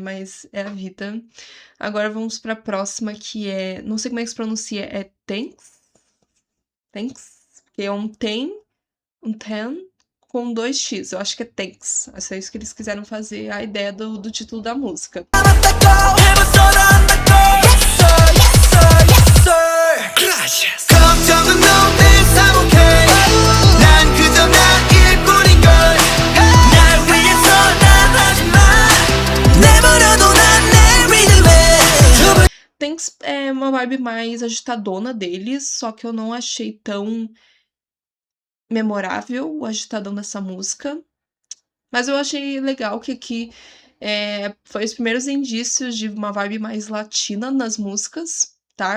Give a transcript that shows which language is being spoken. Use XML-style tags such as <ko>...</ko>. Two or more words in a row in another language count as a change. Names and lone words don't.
<pt>Mas é a vida. Agora vamos pra próxima, que é... Não sei como é que se pronuncia, é Thanks? Thanks? Que é um ten com 2x, eu acho que é Thanks. É isso que eles quiseram fazer, a ideia do título da música.</pt> <ko>걱정은 너의 사복해 난 그저 나일 뿐인걸 날 위해서 다 하지마 내버려둬 난 내 리듬에</ko> <pt>Thanks é uma vibe mais agitadona deles, só que eu não achei tão memorável o agitadão dessa música. Mas eu achei legal que aqui foi os primeiros indícios de uma vibe mais latina nas músicas, tá?</pt>